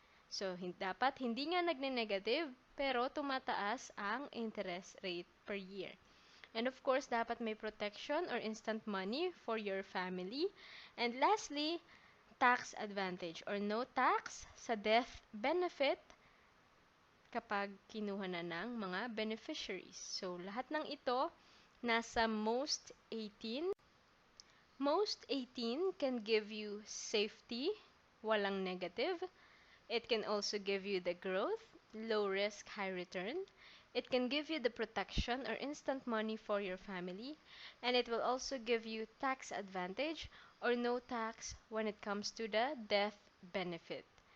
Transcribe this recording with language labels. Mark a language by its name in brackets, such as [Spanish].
[Filipino] So, dapat hindi nga nagne-negative pero tumataas ang interest rate per year. [English] And of course, dapat may protection or instant money for your family. And lastly, tax advantage or no tax sa death benefit [Filipino] kapag kinuha na ng mga [English] beneficiaries. [Filipino] So, lahat ng ito nasa MOST18. [English] MOST18 can give you safety, [Filipino] walang negative. [English] It can also give you the growth, low risk, high return. It can give you the protection or instant money for your family. And it will also give you tax advantage or no tax when it comes to the death benefit.